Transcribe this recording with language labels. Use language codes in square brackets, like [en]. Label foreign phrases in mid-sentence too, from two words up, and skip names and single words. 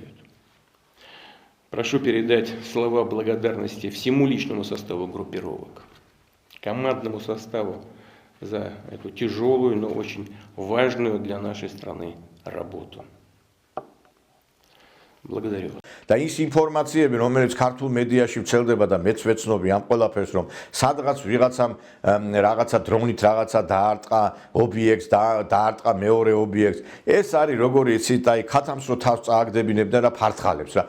[ru] Прошу передать слова благодарности всему личному составу группировок, командному составу за эту тяжелую, но очень важную для нашей страны работу. Благодарю. [ka] და ის ინფორმაციები, რომელიც ქართულ მედიაში ვრცელდება და მეც ვეცნობი ამ ყველაფერს, რომ სადღაც ვიღაცამ რაღაცა დრონით რაღაცა დაარტყა ობიექტს, დაარტყა მეორე ობიექტს, ეს არის როგორი იცით, აი ქათამსრო თავს წააგდებინებდნენ და ფართხალებს რა.